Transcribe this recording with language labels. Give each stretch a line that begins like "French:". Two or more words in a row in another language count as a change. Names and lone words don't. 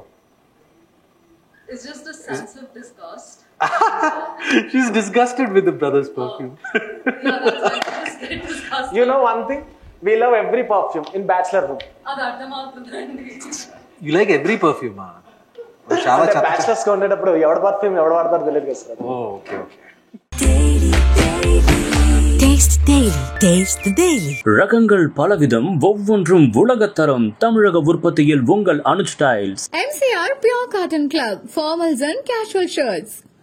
English: It's just a sense of disgust. She's disgusted with the brother's perfume. Yeah, that's why I just get disgusted. You know one thing? We love every perfume in bachelor room. You like every perfume, huh?
Telugu: బ్యాచిలర్స్ గా ఉండేటప్పుడు ఎవడ పర్ఫ్యూమ్ ఎవడ వాడతారు తెలియదు కదా సార్. ఓకే.
Tamil: ரகங்கள் பலவிதம், ஒவ்வொன்றும் உலகத்தரம். தமிழக உற்பத்தியில் உங்கள் அனுஜ் ஸ்டைல்ஸ்.
English: MCR Pure Cotton Club, formals and casual shirts.